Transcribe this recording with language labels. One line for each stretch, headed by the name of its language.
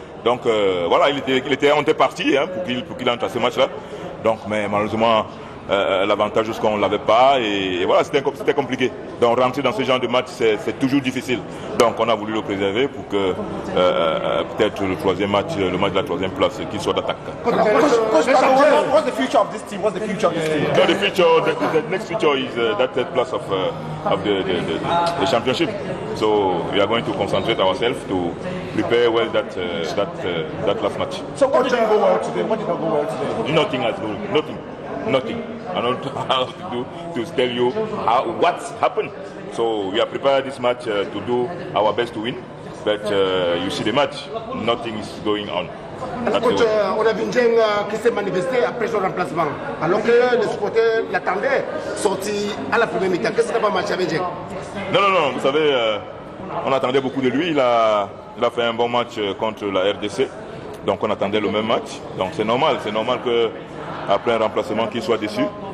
French: Donc voilà, on était parti pour qu'il entre à ce match-là. Donc, mais malheureusement, l'avantage c'est qu'on ne l'avait pas et voilà, c'était compliqué. Donc rentrer dans ce genre de match, c'est toujours difficile. Donc on a voulu le préserver pour que peut-être le troisième match, le match de la troisième place, qu'il soit d'attaque.
English: What's the future of this team? What's the future of this team? The next future is that third place of the championship. So we are going to concentrate ourselves to prepare well that last match. So what didn't go well today? What did not go well today? Nothing has gone. Nothing. I don't know how to do to tell you what's happened. So we are prepared this match to do our best to win. But you see the match, nothing is going on.
French: Coach, on a vu Njeng qui s'est manifesté après son remplacement. Alors que les supporters l'attendaient sorti à la première mi-temps. Qu'est-ce qui n'a pas marché avec Njeng? Non, vous savez, on attendait beaucoup de lui. Il a fait un bon match contre la RDC. Donc on attendait le même match. Donc c'est normal que après un remplacement qu'il soit déçu.